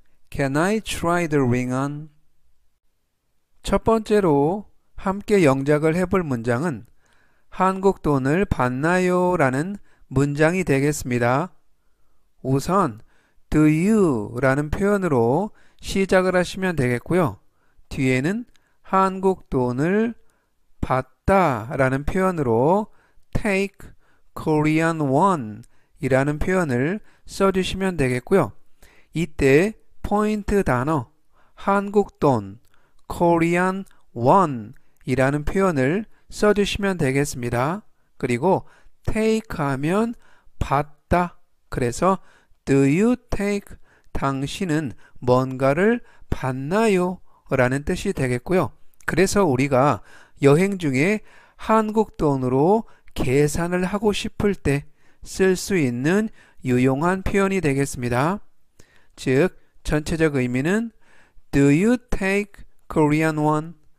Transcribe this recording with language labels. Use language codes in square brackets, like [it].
[en] Can I try the ring on? [ko] 첫 번째로 함께 영작을 해볼 문장은 한국 돈을 받나요? 라는 문장이 되겠습니다. 우선 do you 라는 표현으로 시작을 하시면 되겠고요. 뒤에는 한국 돈을 받다 라는 표현으로 [en] take Korean won [ko] 이라는 표현을 써주시면 되겠고요. 이때 포인트 단어 한국 돈 Korean won 이라는 표현을 써주시면 되겠습니다. 그리고 take 하면 받다. 그래서 [en] do you take [ko] 당신은 뭔가를 받나요? 라는 뜻이 되겠고요. 그래서 우리가 여행 중에 한국 돈으로 계산을 하고 싶을 때 쓸 수 있는 유용한 표현이 되겠습니다. 즉, 전체적 의미는 [en] do you take Korean won?